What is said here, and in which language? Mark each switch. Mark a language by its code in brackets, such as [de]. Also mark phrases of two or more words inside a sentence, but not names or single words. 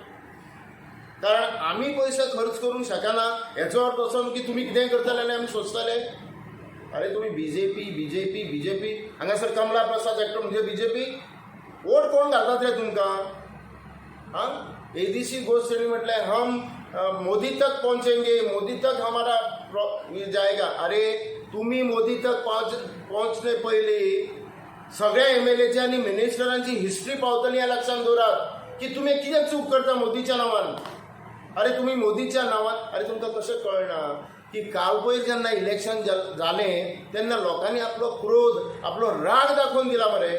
[kok] कारण आमी पयशे खर्च करूंक शकना हेचो अर्थ असो की तुमी कितें करतले आनी आमी सोंसतले. अरे तुमी बीजेपी हांगासर कमला प्रसाद एक्टर म्हणजे बीजेपी वोट कोण घालतात रे तुमकां? [hi] हाँ, [kok] एदीसी गोष्ट म्हटलें [hi] हम मोदी तक पहुंचेंगे, मोदी तक हमारा जाएगा. [kok] अरे तुम्ही [hi] मोदी तक पहुंचणे [kok] पयलीं सगळ्या MLAची आनी मिनिस्टरांची हिस्ट्री पावतली हें लक्षांत दवरात की तुमी कितें चूक करता मोदीच्या नांवान. अरे तुमी मोदीच्या नांवान, अरे तुमकां कशें कळना की काल पयर जेन्ना इलेक्शन जालें तेन्ना लोकांनी आपलो क्रोध, आपलो राग दाखोवन दिला मरे.